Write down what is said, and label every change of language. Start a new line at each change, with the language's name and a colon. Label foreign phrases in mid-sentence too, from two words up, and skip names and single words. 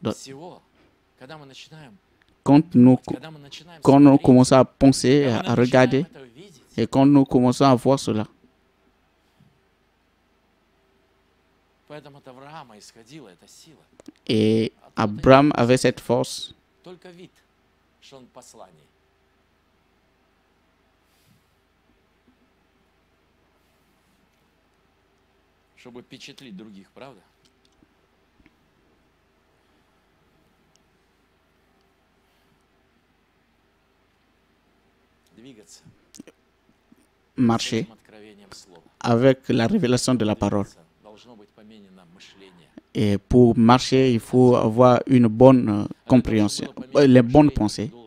French: Quand nous commençons à penser, à regarder, et quand nous commençons à voir cela, et Abraham avait cette force.
Russian: Чтобы впечатлить других, правда?
French: Marcher avec la révélation de la parole. Et pour marcher, il faut avoir une bonne compréhension, les bonnes pensées.